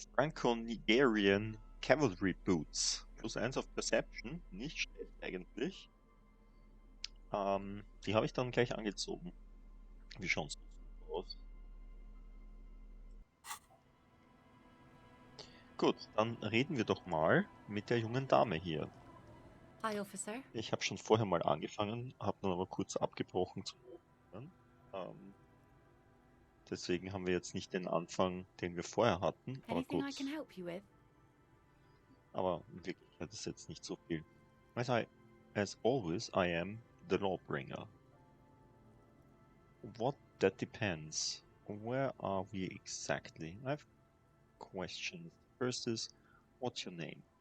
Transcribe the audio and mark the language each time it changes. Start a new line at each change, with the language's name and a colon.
English: Franco-Nigerian Cavalry Boots.
German: +1 auf Perception. Nicht schlecht eigentlich. Die habe ich dann gleich angezogen. Wie schauen sie aus? Gut, dann reden wir doch mal mit der jungen Dame hier.
English: Hi, Officer.
German: Ich habe schon vorher mal angefangen, habe dann aber kurz abgebrochen zu hören. Deswegen haben wir jetzt nicht den Anfang, den wir vorher hatten, aber
English: Anything I
German: gut.
English: can help you with?
German: Aber in Wirklichkeit ist jetzt nicht so viel.
English: As always, I am the lawbringer. That depends. Where are we exactly? I have questions. First is, what's your name?